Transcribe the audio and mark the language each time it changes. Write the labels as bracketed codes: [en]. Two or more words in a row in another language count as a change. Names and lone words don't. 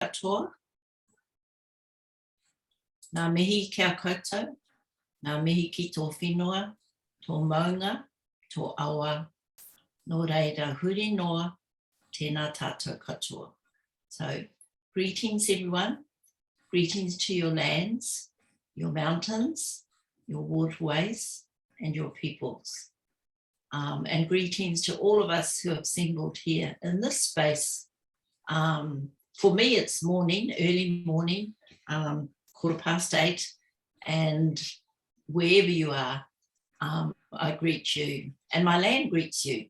[mi] katoa. Nā mihi kia koutou, nā mihi ki tō whenua, tō maunga, tō awa, nō reira huri noa, tēnā tātou katoa. [en] So, greetings everyone, greetings to your lands, your mountains, your waterways, and your peoples. And greetings to all of us who have assembled here in this space. For me, it's morning, early morning, 8:15, and wherever you are, I greet you, and my land greets you.